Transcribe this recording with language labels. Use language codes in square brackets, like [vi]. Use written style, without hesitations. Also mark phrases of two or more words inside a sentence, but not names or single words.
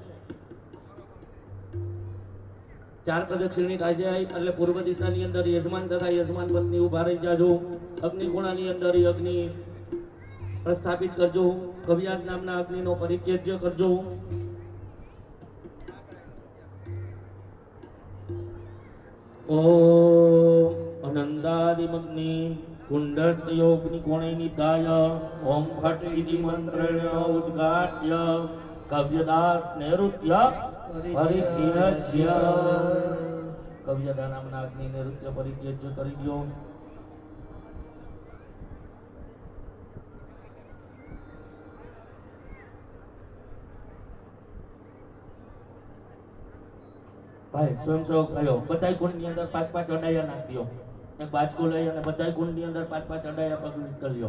[gu] ચાર પ્રદક્ષિણી થાય છે એટલે પૂર્વ દિશાની અંદર યજમાન તથા યજમાન પત્ની ઉભા રહી જાજો. અગ્નિકુણાની અંદર અગ્નિ પ્રસ્થાપિત કરજો. કવિયાત નામના અગ્નિનો પરિત્યાજ્ય કરજો. [sa] ઓમ અનંદાદિમગ્નિ कुंडस्थ योग्नि कोणे निदाय ओम फट इति मंत्रेण उद्घाट्य कव्यदास नैऋत्य परित्यज्य कव्यदा नामना अग्नि नैऋत्य परित्यज्य [gu] કરી દો. ભાઈ સ્વયંસેવક ભાઈઓ બધાય કુંડની અંદર 5-5 અડાયા નાખી દો. એક બાજકો લઈ અને બધાય કુંડની અંદર 5-5 અડાયા પગ કરી લો.